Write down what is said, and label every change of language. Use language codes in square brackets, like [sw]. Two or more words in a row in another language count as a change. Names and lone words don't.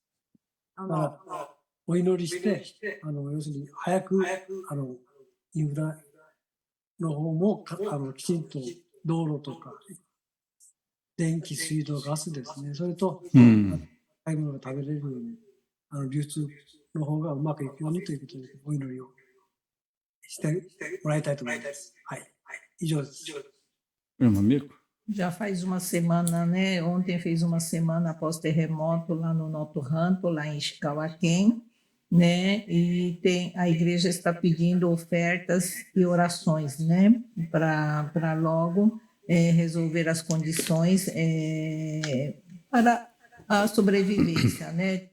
[ja] だからお祈りして、要するに早くインフラの方もきちんと道路とか電気、水道、ガスですね、それと買い物が食べれるように流通の方がうまくいくようにということでお祈りをしてもらいたいと思います。はい、以上です。 [pt] Irmã Mico. Já faz uma semana, né? Ontem fez uma semana após terremoto lá no Noto Ranto, lá em Ishikawa-ken, né? E a igreja está pedindo ofertas e orações, né? Para logo resolver as condições para a sobrevivência, né?